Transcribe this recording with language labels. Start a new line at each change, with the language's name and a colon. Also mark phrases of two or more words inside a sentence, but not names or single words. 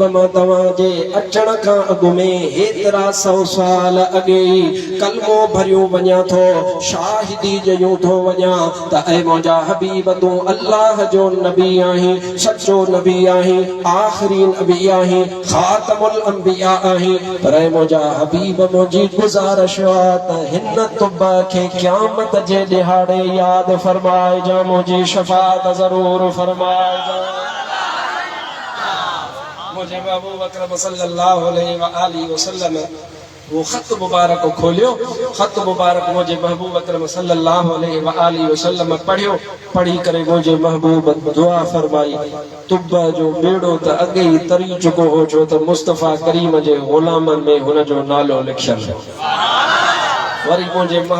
Sindhi: मां तव्हां जे अचण खां अॻु में हेतिरा 100 साल अॻे ई कलमो भरियो वञा थो शाहिदी ॾियूं थो वञा त ऐ मुंहिंजा हबीब तूं अल्लाह जो नबी आहीं सचो नबी आहीं आखिरी नबी आहीं
Arabic: خاتم الأنبياء
Sindhi: आहीं पर मुंहिंजा हबीब मुंहिंजी गुज़ारिश आहे त हिन तुब्बा खे क़यामत जे ॾिहाड़े यादि फरमाइजा मुंहिंजी शफ़ाअत ज़रूर फरमाइजा मुंहिंजे महबूब अकरम
Arabic: صلى الله عليه وآله وسلم
Sindhi: वो ख़त मुबारक को खोलियो, ख़त मुबारक मुझे महबूब अकरम
Arabic: صلى الله عليه وسلم
Sindhi: पढ़ियो, पढ़ी करे मुझे महबूब दुआ फरमाई, तुब्बा जो बेड़ो त अगे ही तरी चुको हो छो त मुस्तफ़ा करीम जे गुलामन में हुन जो नालो लिखियल वरी मुझे